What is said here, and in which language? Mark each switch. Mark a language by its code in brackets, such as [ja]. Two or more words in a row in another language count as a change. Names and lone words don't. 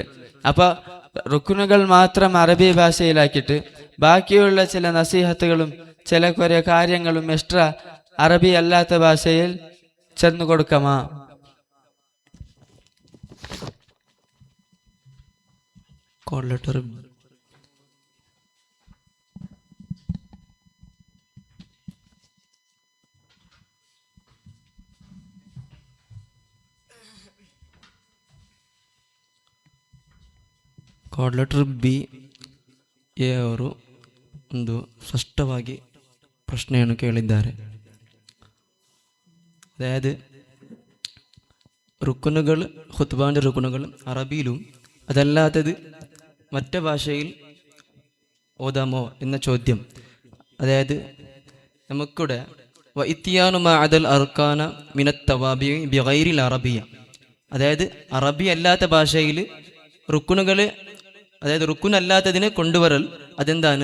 [ml] അപ്പോൾ റുക്കുനുകൾ മാത്രം അറബി ഭാഷയിലാക്കിയിട്ട് ബാക്കിയുള്ള ചില നസീഹത്തുകളും ചില കുറേ കാര്യങ്ങളും എക്സ്ട്രാ അറബി അല്ലാത്ത ഭാഷയിൽ ചെന്നു കൊടുക്കമാ. [en] call letter code letter [kn] ಬಿ ಎ ಅವರು ಒಂದು ಸ್ಪಷ್ಟವಾಗಿ ಪ್ರಶ್ನೆಯನ್ನು ಕೇಳಿದ್ದಾರೆ. [ml] അതായത് റുക്കുനുകൾ, ഖുത്ബാൻ്റെ റുക്കുനുകൾ അറബിയിലും അതല്ലാത്തത് മറ്റു ഭാഷയിൽ ഓതാമോ എന്ന ചോദ്യം. അതായത് നമുക്കിവിടെ [ar] وإتيان ما عدا الأركان من التوابع بغير العربية, [ml] അതായത് അറബി അല്ലാത്ത ഭാഷയിൽ റുക്കുനുകൾ, അതായത് റുക്കുനല്ലാത്തതിനെ കൊണ്ടുവരൽ അതെന്താണ്?